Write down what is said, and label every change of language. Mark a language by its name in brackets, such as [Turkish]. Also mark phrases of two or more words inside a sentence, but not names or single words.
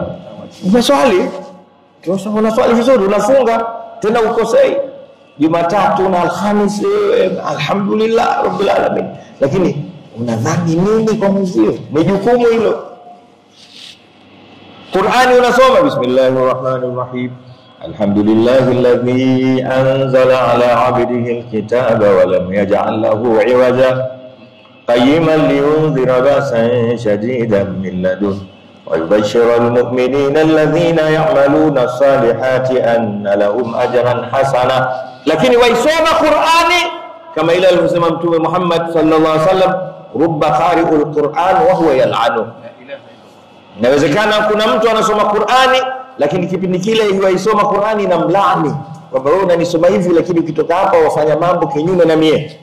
[Swahili] Unaswali, unaswali vizuri, unafunga, tena ukosei Jumatatu na Alhamisi, [Arabic] الحمد لله رب العالمين, [Swahili] lakini unadhani nini kwa mwenziwe? Ni jukumu hilo. Qur'ani unasoma, [Arabic] بسم الله الرحمن الرحيم الحمد لله الذي أنزل على عبده الكتاب ولم يجعل له عوجا قيما لينذر بأسا شديدا من لدنه ويبشر المؤمنين الذين يعملون الصالحات أن لهم أجرا حسنا. [Swahili] Lakini waisoma Qur'ani kama ile alivyosema Mtume Muhammad [Arabic] صلى الله عليه وسلم رب قارئ القرآن وهو يلعن. [Swahili] Inawezekana kuna mtu anasoma Qur'ani lakini kipindi kile yuaisoma Qur'ani na mlaani kwamba wewe unanisoma hivi lakini ukitoka hapa wafanya mambo kinyume na mie.